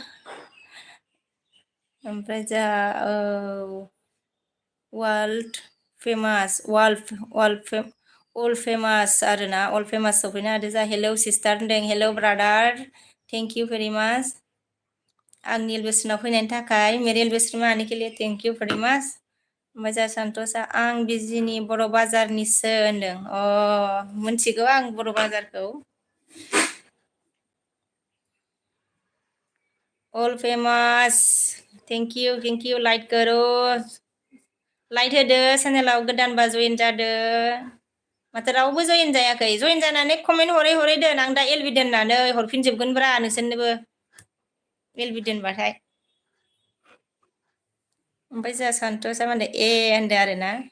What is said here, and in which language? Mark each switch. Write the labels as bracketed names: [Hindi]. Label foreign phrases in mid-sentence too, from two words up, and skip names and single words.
[Bodo] ओमफ्राय जोंहा अल फेमास आरोना अल फेमास सफैनो हादों जा [English] hello sister [Bodo] होनदों [English] hello brother thank you very much [Bodo] आंनि एलबेसनाव फैनायनि थाखाय [Hindi] मेरे एलबेसनमा आने के लिए [English] thank you very much [Bodo] ओमफ्राय जोंहा सन्तोषा आं बिजिनि बर' बाजारनिसो होनदों मोनथिगौ आं बर' बाजारखौ अल फेमास [English] thank you [Hindi] लाइक करो [Bodo] लाइट होदो चेनेलाव गोदानबा जइन जादो माथो रावबो जइन जायाखै जइन जानानै कमेन्ट हरै दोन आं दा एलबि दोननानै हरफिनजोबगोनब्रा नोंसोरनोबो एलबि दोनबाथाय ओमफ्राय जोंहा सन्तोषा मा होनदों होनदों आरोना